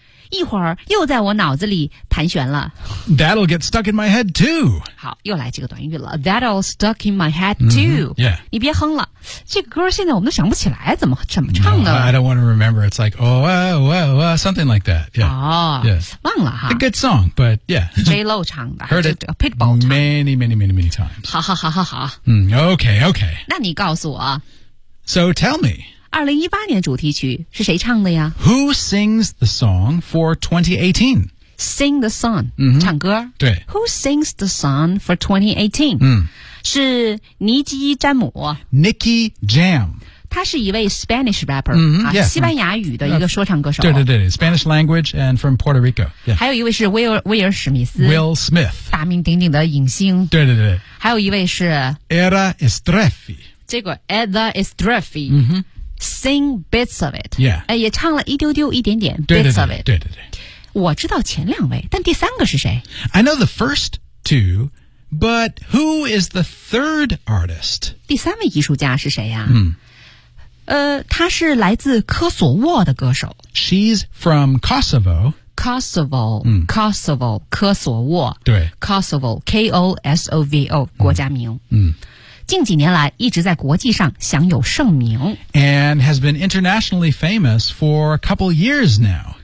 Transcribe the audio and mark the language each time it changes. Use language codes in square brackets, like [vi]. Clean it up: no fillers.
[zh] 一会儿又在我脑子里盘旋了 [en] That'll get stuck in my head too [zh] 好又来这个短语了 [en] That'll stuck in my head too、 yeah. [zh] 你别哼了这个、歌现在我们都想不起来怎么唱的、 [en] I don't want to remember It's like oh wow wow Something like that yeah.、 [zh] Yes. 忘了哈 [en] A good song but yeah [zh] J-Lo 唱的 [en] Heard it [zh] Pitbull 唱 [en] Many times [zh] 好 [en] Okay [zh] 那你告诉我 [en] So tell me [zh] 2018年主题曲是谁唱的呀 [en] Who sings the song for 2018? Sing the song,、 [zh] 唱歌。对。 [en] Who sings the song for 2018?、是尼基·詹姆。 Nicky Jam。 [zh] 他是一位 [en] Spanish rapper,、 yeah, [zh] 西班牙语的一个说唱歌手。对对对 [en] ,Spanish language and from Puerto Rico.、Yeah. [zh] 还有一位是威尔·史密斯。 [en] Will Smith。 [zh] 大名鼎鼎的影星。对对对。还有一位是 [en] Era Estrefi。 [zh] 这个 [en] Era Estrefi。Sing bits of it. Yeah. [zh] 也唱了一丢丢一点点对对对 [en] bits of it. [zh] 对对对。我知道前两位但第三个是谁 [en] I know the first two, but who is the third artist? [zh] 第三位艺术家是谁呀、嗯、他是来自科索沃的歌手。 [en] She's from Kosovo. Kosovo, 科索沃。 [zh] 对。 Kosovo, K-O-S-O-V-O, 国家名。嗯。嗯近几年来一直在国际上享有盛名。 [en] And has been internationally famous for a couple years now.